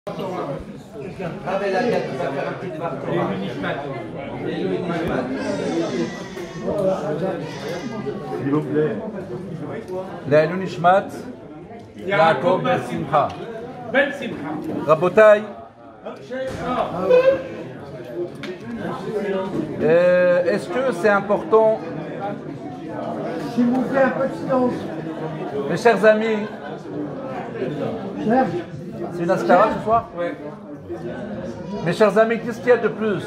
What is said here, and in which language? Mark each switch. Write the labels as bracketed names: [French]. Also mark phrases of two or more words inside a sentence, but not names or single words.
[French] Avec laquelle tu vas faire un petit débat. S'il vous plaît. [Hebrew] לעילוי נשמת יעקב בן שמחה. בן שמחה. רבותיי, [French] est-ce que c'est important, S'il vous plaît, un peu de silence. mes chers amis, Serge, c'est une askara ce soir? Mes chers amis, qu'est-ce qu'il y a de plus?